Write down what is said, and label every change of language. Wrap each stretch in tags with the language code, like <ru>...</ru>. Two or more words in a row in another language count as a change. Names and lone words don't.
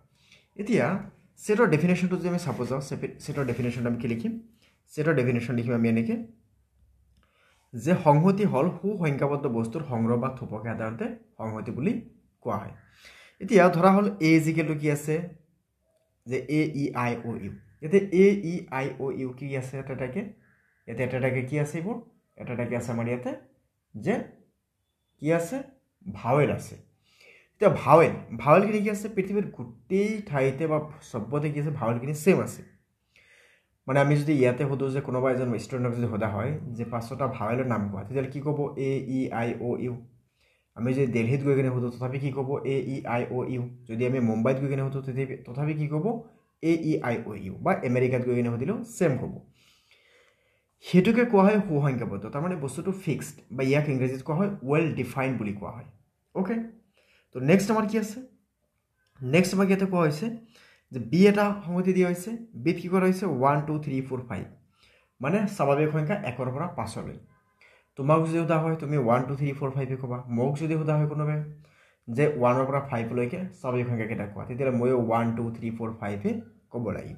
<as>এতিয়া সেটৰ ডেফিনেশনটো যদি আমি চাব যাওঁ সেটৰ ডেফিনেশন আমি কি লিখিম সেটৰ ডেফিনেশন লিখিম আমি এনেকে যে সংহতি হল সুসংখ্যাবদ্ধ বস্তুৰ সংগ্ৰহ বা থোপকে সাধাৰণতে সংহতি বুলি কোৱা হয়। এতিয়া ধৰা হল a</as> <en>equal to</en> <as>কি আছে যে a e i o u এতে a e i o u কি আছে এটাটাকে এটাটাকে কি আছে এইবোৰ এটাটাকে আছে আমাৰ ইয়াতে যে কি আছে ভাৱেল আছে। এতিয়া ভাৱেলখিনি কি আছে পৃথিৱীৰ গোটেই ঠাইতে বা সবতে কি আছে ভাৱেলখিনি সেম আছে। মানে আমি যদি ইয়াতে সোধো যে কোনোবা এজন ষ্টুডেণ্টক যদি সোধা হয় যে পাঁচটা ভাৱেলৰ নাম কোৱা তেতিয়াহ'লে কি ক'ব a e i o u। আমি যদি দিল্লীত গৈ কিনে সোধো তথাপি কি ক'ব a e i o u। যদি আমি মুম্বাইত গৈ কিনে সোধো তথাপি কি ক'ব a e i o u বা আমেৰিকাত গৈ কিনে সুধিলেও সেম ক'ব। হেতুকে কোৱা হয় সুসংখ্যাবদ্ধ, তাৰমানে বস্তুটো ফিক্সড বা ইয়াক ইংৰাজীত কোৱা হয়</as> <en>well defined</en> <as>বুলি কোৱা হয়। ওকে তো নেক্সট আমাৰ কি আছে নেক্সট আমাক ইয়াতে কোৱা হৈছে যে বি এটা সংহতি দিয়া হৈছে বিত কি কৰা হৈছে 1 2 3 4 5 মানে স্বাভাৱিক সংখ্যা 1 ৰ পৰা 5 লৈ। তোমাক যদি সোধা হয় তুমি 1 2 3 4 5 ক'বা, মোক যদি সোধা হয় কোনোবাই যে 1 ৰ পৰা 5 লৈকে স্বাভাৱিক সংখ্যা কেইটা কোৱা তেতিয়াহ'লে মই 1 2 3 4 5 ক'ব লাগিব।</as>